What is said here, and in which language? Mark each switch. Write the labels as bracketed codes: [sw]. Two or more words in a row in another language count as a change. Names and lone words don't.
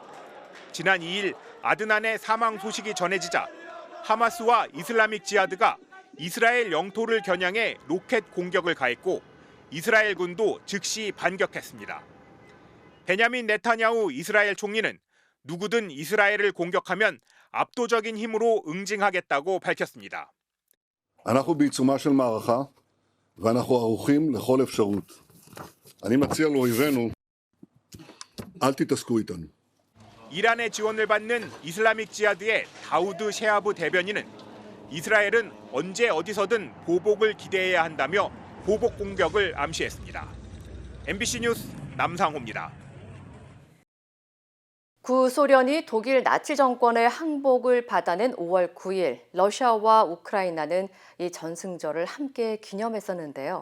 [ko] 지난 2일 아드난의 사망 소식이 전해지자 하마스와 이슬라믹 지하드가 이스라엘 영토를 겨냥해 로켓 공격을 가했고 이스라엘군도 즉시 반격했습니다. 베냐민 네타냐후 이스라엘 총리는 누구든 이스라엘을 공격하면 압도적인 힘으로 응징하겠다고 밝혔습니다. [he] אנחנו בעיצומה של מערכה ואנחנו ערוכים לכל אפשרות. אני מציע לאויבינו, אל תתעסקו איתנו. [ko] 이란의 지원을 받는 이슬라믹 지하드의 다우드 셰하브 대변인은 이스라엘은 언제 어디서든 보복을 기대해야 한다며 보복 공격을 암시했습니다. MBC 뉴스 남상호입니다. 구소련이 독일 나치 정권의 항복을 받아낸 5월 9일 러시아와 우크라이나는 이 전승절을 함께 기념했었는데요.